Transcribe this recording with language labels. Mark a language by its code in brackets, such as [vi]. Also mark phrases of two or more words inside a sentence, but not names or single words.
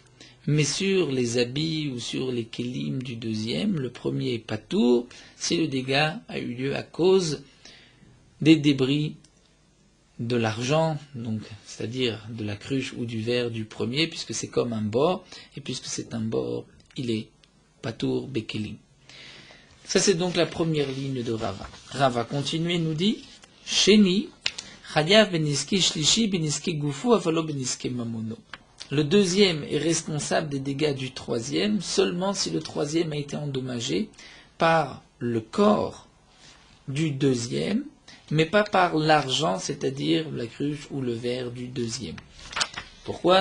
[fr] Mais sur les habits ou sur les kélim du deuxième, le premier est patour si le dégât a eu lieu à cause des débris de l'argent, donc c'est-à-dire de la cruche ou du verre du premier, puisque c'est comme un bord, et puisque c'est un bord, il est [he] פטור בכלים. [fr] Ça c'est donc la première ligne de Rava. Rava continue et nous dit [he] שני, חייב בנזקי שלישי בנזקי גופו אבל לא בנזקי ממונו. [fr] Le deuxième est responsable des dégâts du troisième seulement si le troisième a été endommagé par le corps du deuxième, mais pas par l'argent, c'est-à-dire la cruche ou le verre du deuxième. Pourquoi?